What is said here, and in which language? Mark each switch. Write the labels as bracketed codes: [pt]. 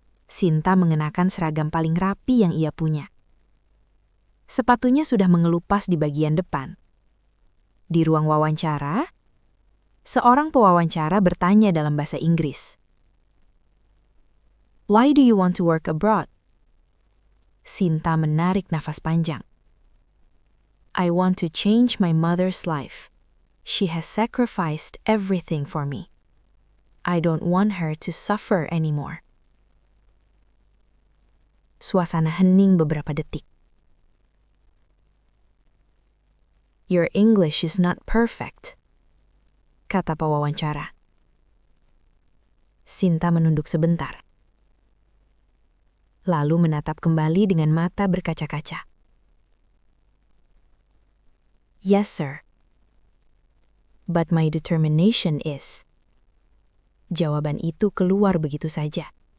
[id] Sinta mengenakan seragam paling rapi yang ia punya. Sepatunya sudah mengelupas di bagian depan. Di ruang wawancara, seorang pewawancara bertanya dalam bahasa Inggris. [en] "Why do you want to work abroad?" [id] Sinta menarik nafas panjang. [en] "I want to change my mother's life. She has sacrificed everything for me. I don't want her to suffer anymore." [id] Suasana hening beberapa detik. [en] "Your English is not perfect," [id] kata pewawancara. Sinta menunduk sebentar. Lalu menatap kembali dengan mata berkaca-kaca. [en] "Yes, sir. But my determination is." [id] Jawaban itu keluar begitu saja.